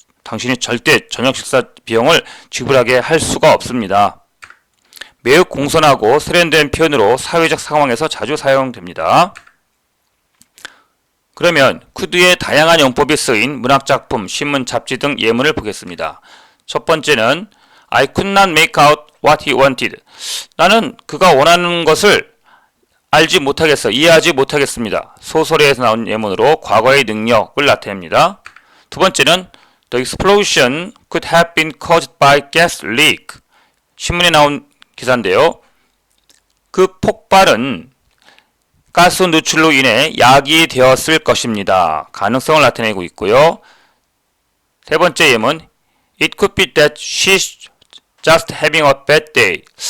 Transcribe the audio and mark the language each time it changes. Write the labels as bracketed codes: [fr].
[ko] 당신이 절대 저녁 식사 비용을 지불하게 할 수가 없습니다. 매우 공손하고 세련된 표현으로 사회적 상황에서 자주 사용됩니다. 그러면 could의 다양한 용법이 쓰인 문학작품, 신문, 잡지 등 예문을 보겠습니다. 첫 번째는 [en] I could not make out what he wanted. [ko] 나는 그가 원하는 것을 알지 못하겠어, 이해하지 못하겠습니다. 소설에서 나온 예문으로 과거의 능력을 나타냅니다. 두 번째는 [en] The explosion could have been caused by gas leak. [ko] 신문에 나온 기사인데요. 그 폭발은 가스 누출로 인해 야기되었을 것입니다. 가능성을 나타내고 있고요. 세 번째 예문 [en] It could be that she's just having a bad day.